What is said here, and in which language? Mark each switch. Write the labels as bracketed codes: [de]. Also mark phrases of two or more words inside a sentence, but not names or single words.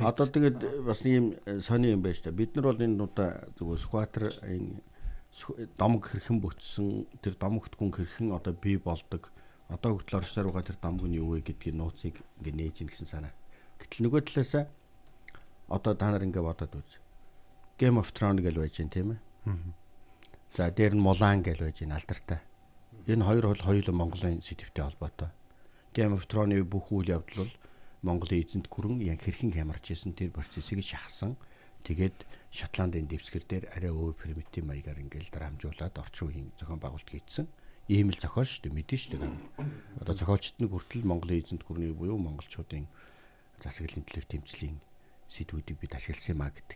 [mn] Одоо тэгээд бас ийм сони юм байна шүү дээ. Бид нар бол энэ удаа зүгээр Сүхбаатар энэ домог хэрхэн бүтсэн тэр домогтгүн хэрхэн одоо бий болдог одоо хүртэл оршсоор байгаа тэр домог нь юу вэ гэдгийг нууцыг ингээ нээж ин гэсэн санаа. Гэтэл нөгөө талаасаа одоо та нар ингээ бодоод үз. Game of Thrones гэж байж гэн тийм ээ. За дээр нь Мулан гэж байж гэн алдартай. Энэ хоёр бол хоёулаа Монголын сэтгвтэй холбоотой. Game of Thrones-ийн бүх үйл явдал бол Монголын эзэнт гүрэн яг хэрхэн хямарч исэн тэр процессыг шахсан. Тэгээд Шотландын дэвсгэр дээр арай өөр примитив маягаар ингээл дарамжуулаад орчин үеийн зохион байгуулалт хийсэн. Ийм л зохиолч шүү дээ мэдэн шүү дээ. Одоо зохиолчд нэг хүртэл Монголын эзэнт гүрний буюу монголчуудын засаглалын төлөв тэмцлийн сэдвүүдийг бид ашигласан юмаа гэдэг.